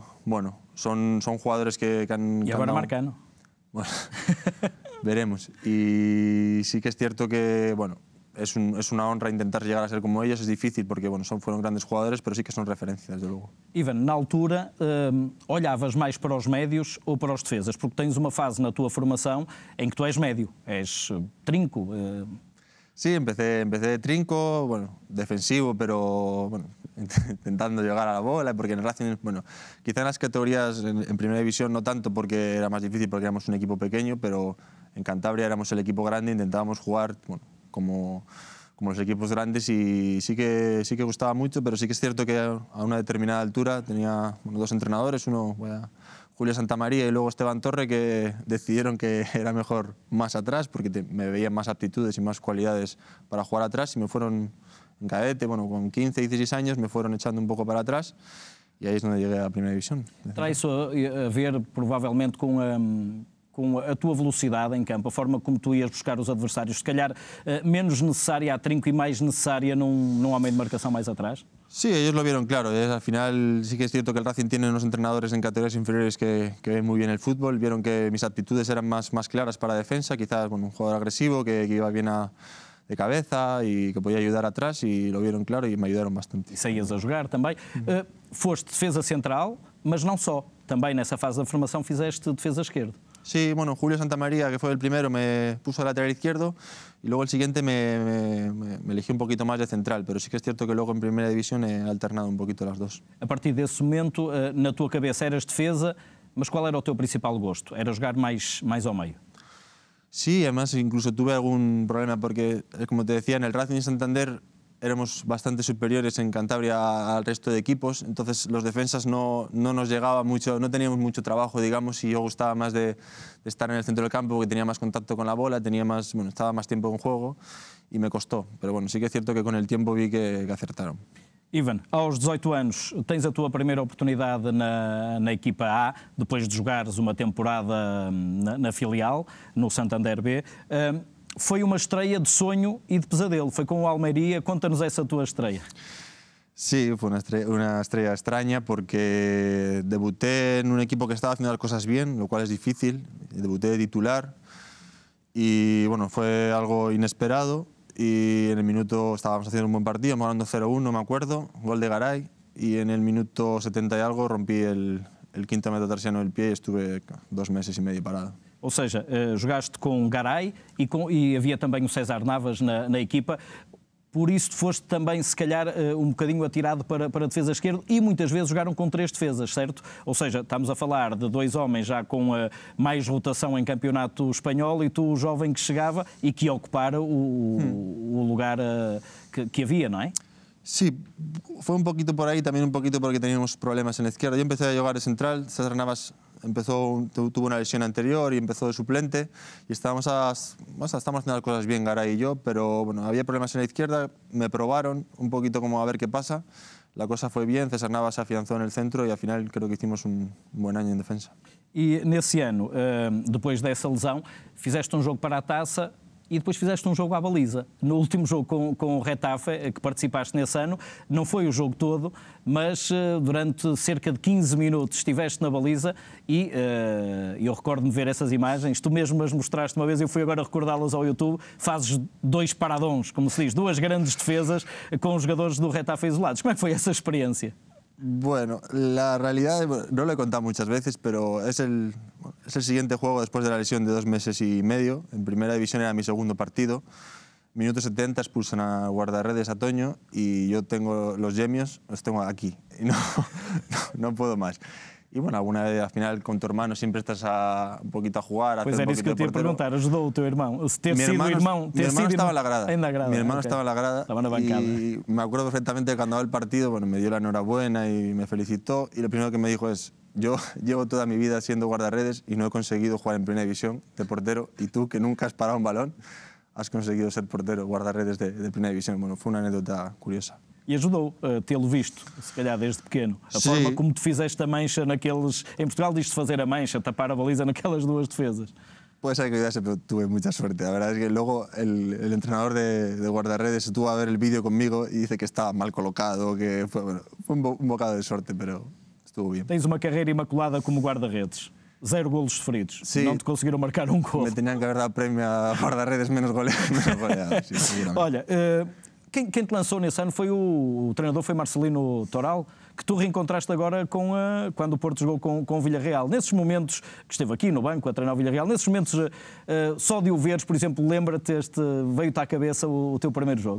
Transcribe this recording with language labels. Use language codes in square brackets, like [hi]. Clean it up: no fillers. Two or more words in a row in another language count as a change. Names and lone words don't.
[es] Bueno, son jugadores que han... Y ahora Marcano. Bueno, veremos. Y sí que es cierto que, bueno, es una honra intentar llegar a ser como ellos. Es difícil porque bueno, fueron grandes jugadores, pero sí que son referencias, desde luego. [pt] Ivan, na altura, olhavas mais para os médios ou para os defesas? Porque tens uma fase na tua formação em que tu és médio, és trinco. [es] Sí, empecé de trinco, bueno, defensivo, pero bueno, intentando llegar a la bola, porque en el Racing, bueno, quizá en las categorías en Primera División no tanto porque era más difícil, porque éramos un equipo pequeño, pero en Cantabria éramos el equipo grande, intentábamos jugar bueno, como como los equipos grandes, y sí que gustaba mucho, pero sí que es cierto que a una determinada altura tenía dos entrenadores, uno Julio Santamaría y luego Esteban Torre, que decidieron que era mejor más atrás porque me veían más aptitudes y más cualidades para jugar atrás, y me fueron en cadete, bueno, con 15, 16 años me fueron echando un poco para atrás, y ahí es donde llegué a la primera división. [pt] Terá isso a ver, provavelmente, com a tua velocidade em campo, a forma como tu ias buscar os adversários, se calhar menos necessária a trinco e mais necessária num homem de marcação mais atrás? [es] Sí, ellos lo vieron claro. Al final sí que es cierto que el Racing tiene unos entrenadores en categorías inferiores que ven muy bien el fútbol. Vieron que mis aptitudes eran más claras para defensa, quizás un jugador agresivo que iba bien de cabeza y que podía ayudar atrás, y lo vieron claro y me ayudaron bastante. [pt] E saías a jogar também. Foste defesa central, mas não só. Também nessa fase da formação fizeste defesa esquerdo. [es] Sí, bueno, Julio Santamaría, que fue el primero, me puso de lateral izquierdo, y luego el siguiente me eligió un poquito más de central, pero sí que es cierto que luego en primera división he alternado un poquito las dos. [pt] A partir desse momento, na tua cabeça eras defesa, mas qual era o teu principal gosto? Era jogar mais ao meio? [es] Sí, además incluso tuve algún problema porque, como te decía, en el Racing Santander éramos bastante superiores en Cantabria al resto de equipos, entonces los defensas no nos llegaba mucho, no teníamos mucho trabajo, digamos, y yo gustaba más de estar en el centro del campo porque tenía más contacto con la bola, estaba más tiempo en juego, y me costó. Pero bueno, sí que es cierto que con el tiempo vi que acertaron. [pt] Ivan, aos 18 anos tens a tua primeira oportunidade na equipa A, depois de jogares uma temporada na filial, no Santander B. Foi uma estreia de sonho e de pesadelo, foi com o Almería. Conta-nos essa tua estreia. [es] Sí, fue una estrella extraña porque debuté en un equipo que estaba haciendo las cosas bien, lo cual es difícil. Debuté de titular y bueno, fue algo inesperado, y en el minuto estábamos haciendo un buen partido, ganando 0-1, me acuerdo, gol de Garay, y en el minuto 70 y algo rompí el quinto metatarsiano del pie y estuve 2 meses y medio parado. [pt] Ou seja, jogaste com Garay e havia também o César Navas na equipa. Por isso foste também, se calhar, um bocadinho atirado para a defesa esquerda, e muitas vezes jogaram com 3 defesas, certo? Ou seja, estamos a falar de 2 homens já com mais rotação em campeonato espanhol, e tu, o jovem que chegava e que ia ocupar o lugar que havia, não é? [es] Sí, fue un poquito por ahí, también un poquito porque teníamos problemas en la izquierda. Yo empecé a jugar de central, César Navas tuvo una lesión anterior y empezó de suplente, y estamos haciendo las cosas bien, Garay y yo, pero bueno, había problemas en la izquierda, me probaron un poquito como a ver qué pasa, la cosa fue bien, César Navas se afianzó en el centro y al final creo que hicimos un buen año en defensa. [pt] E nesse ano, depois dessa lesão, fizeste um jogo para a taça e depois fizeste um jogo à baliza. No último jogo com o Retafe, que participaste nesse ano, não foi o jogo todo, mas durante cerca de 15 minutos estiveste na baliza, e eu recordo-me ver essas imagens, tu mesmo as mostraste uma vez, eu fui agora recordá-las ao YouTube, fazes 2 paradões, como se diz, 2 grandes defesas com os jogadores do Retafe isolados. Como é que foi essa experiência? [es] Bueno, la realidad, no lo he contado muchas veces, pero es el siguiente juego después de la lesión de 2 meses y medio. En primera división era mi segundo partido. Minuto 70 expulsan a guardarredes a Toño, y yo tengo los yemios, los tengo aquí, y no puedo más. Y bueno, alguna vez al final con tu hermano siempre estás un poquito a jugar. [pt] Pois era isso que eu te ia perguntar, ajudou o teu irmão? [es] Mi hermano estaba en la grada. Mi hermano estaba en la grada. [pt] Estaba na bancada. [es] Y me acuerdo perfectamente que cuando acabó el partido, bueno, me dio la enhorabuena y me felicitó, y lo primero que me dijo es: yo llevo toda mi vida siendo guardarredes y no he conseguido jugar en primera división de portero, y tú, que nunca has parado un balón, has conseguido ser portero, guardarredes de primera división. Bueno, fue una anécdota curiosa. [pt] E ajudou tê-lo visto, se calhar desde pequeno. A Sim. forma como tu fizeste a mancha naqueles... Em Portugal diz-se fazer a mancha, tapar a baliza naquelas 2 defesas. [es] Puede ser que ayudase, pero tuve mucha suerte. La verdad es que luego el entrenador de guardarredes estuvo a ver el vídeo conmigo y dice que estaba mal colocado, que fue un bocado de suerte, pero estuvo bien. [pt] Tens uma carreira imaculada como guarda-redes. 0 golos sofridos. Sim. Não te conseguiram marcar um gol. [es] Me tenían que haber dado premio a guardarredes menos goleados. Sí, seguramente. [pt] Olha, quem te lançou nesse ano foi o treinador, foi Marcelino Toral, que tu reencontraste agora quando o Porto jogou com o Villarreal. Nesses momentos, que esteve aqui no banco a treinar o Villarreal, nesses momentos, só de o veres, por exemplo, lembra-te, veio-te à cabeça o teu primeiro jogo?